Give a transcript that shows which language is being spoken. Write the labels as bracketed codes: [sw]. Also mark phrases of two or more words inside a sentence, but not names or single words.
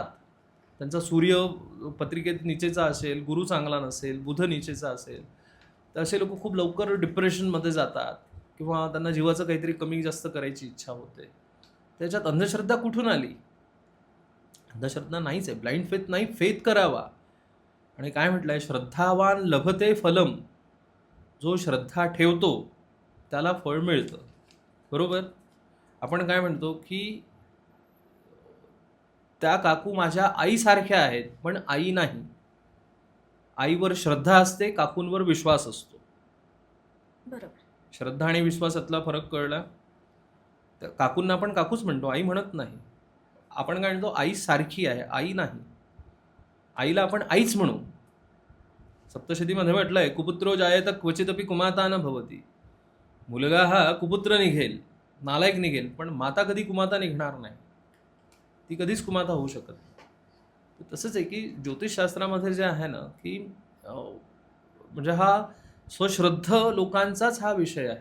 [mr] त्यांचा सूर्य पत्रिकेत नीचेचा असेल, गुरु चांगला नसेल, बुध नीचेचा असेल, तर असे लोक खूप लवकर डिप्रेशनमध्ये जातात किंवा त्यांना जीवाचं काहीतरी कमी जास्त करायची इच्छा होते. त्याच्यात अंधश्रद्धा कुठून आली? अंधश्रद्धा नाहीच आहे, [en] blind faith [mr] नाही, फेथ करावा. आणि काय म्हटलंय, [sa] श्रद्धावान लभते फलम, [mr] जो श्रद्धा ठेवतो त्याला फळ मिळतं. बरोबर. आपण काय म्हणतो की त्या काकू माझ्या आईसारख्या आहेत, पण आई नाही. आईवर श्रद्धा असते, काकूंवर विश्वास असतो. बरोबर. श्रद्धा आणि विश्वासातला फरक कळला. तर काकूंना आपण काकूच म्हणतो, आई म्हणत नाही. आपण काय म्हणतो, आई सारखी आहे, आई नाही. आईला आपण आईच म्हणू. सप्तशतीमध्ये म्हटलंय, [sa] कुपुत्रो जायेत क्वचितपि कुमाता न भवती. [mr] मुलगा हा कुपुत्र निघेल, नालायक निघेल, पण माता कधी कुमाता निघणार नाही. ती कधीच कुमाता होऊ शकत नाही. तर तसंच आहे की ज्योतिषशास्त्रामध्ये जे आहे ना की म्हणजे हा स्वश्रद्ध लोकांचाच हा विषय आहे.